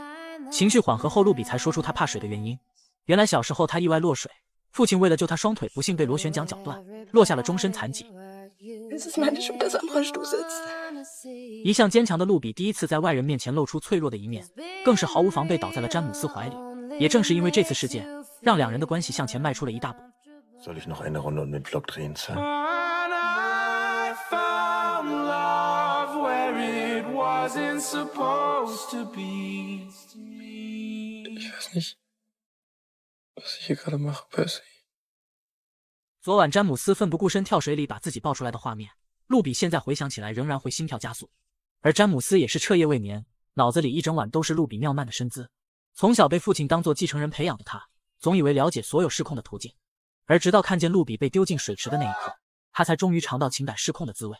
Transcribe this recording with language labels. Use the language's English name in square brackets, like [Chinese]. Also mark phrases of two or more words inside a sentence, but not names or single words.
[Chinese] 情绪缓和后，露比才说出他怕水的原因。原来小时候他意外落水，父亲为了救他双腿不幸被螺旋桨绞断，落下了终身残疾。一向坚强的露比第一次在外人面前露出脆弱的一面，更是毫无防备倒在了詹姆斯怀里。也正是因为这次事件，让两人的关系向前迈出了一大步。 [German] Soll ich noch eine Runde um den Block drehen, Sir? [English] I found love where it wasn't supposed to be. [German] Ich weiß nicht, was ich hier gerade mache, Percy. [Chinese] 昨晚詹姆斯奋不顾身跳水里把自己抱出来的画面，露比现在回想起来仍然会心跳加速。而詹姆斯也是彻夜未眠，脑子里一整晚都是露比妙曼的身姿。从小被父亲当作继承人培养的他，总以为了解所有失控的途径，而直到看见露比被丢进水池的那一刻，他才终于尝到情感失控的滋味。